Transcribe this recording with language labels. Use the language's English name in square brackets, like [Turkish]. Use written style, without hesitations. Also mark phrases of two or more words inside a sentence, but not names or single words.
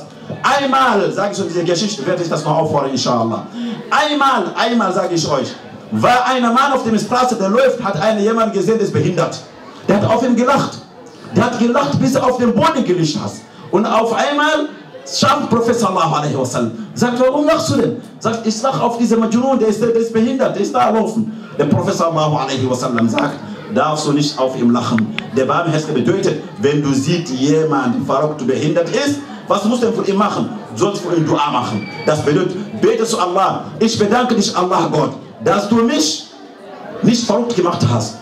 [German] Einmal, sage ich euch diese Geschichte, werde ich das noch auffordern, inshallah. Einmal sage ich euch, war ein Mann auf der Straße, der läuft, hat jemand gesehen, der ist behindert. Der hat auf ihn gelacht. Der hat gelacht, bis er auf den Boden gelegt hat. Und auf einmal sagt Prophet [Arabic] صلى الله عليه وسلم, [German] sagt, warum lachst du denn? Sagt, ich lach auf diese Majnun, der ist behindert, der ist da laufen. Der Prophet [Arabic] صلى الله عليه وسلم [German] sagt, darfst du nicht auf ihm lachen. Der Barmherzige bedeutet, wenn du siehst, jemand verrückt behindert ist, was musst du denn für ihn machen? Du sollst für ihn Dua machen. Das bedeutet, bete zu Allah. Ich bedanke dich, Allah Gott, dass du mich nicht verrückt gemacht hast.